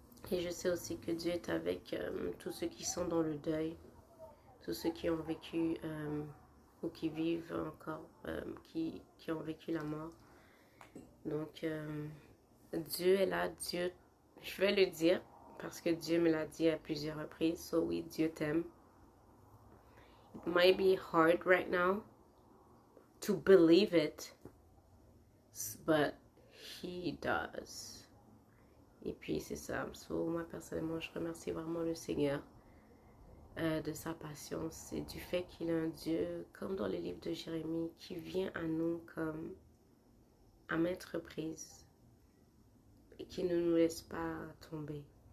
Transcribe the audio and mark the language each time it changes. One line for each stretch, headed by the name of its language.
French: Et je sais aussi que Dieu est avec tous ceux qui sont dans le deuil, tous ceux qui ont vécu ou qui vivent encore, qui ont vécu la mort. Donc, Dieu est là, Dieu, je vais le dire, parce que Dieu me l'a dit à plusieurs reprises. So oui, Dieu t'aime.
English: It might be hard right now to believe it, but he does.
French: Et puis c'est ça. So, moi personnellement, je remercie vraiment le Seigneur de sa patience et du fait qu'il est un Dieu, comme dans le livre de Jérémie, qui vient à nous comme à maintes reprises et qui ne nous laisse pas tomber.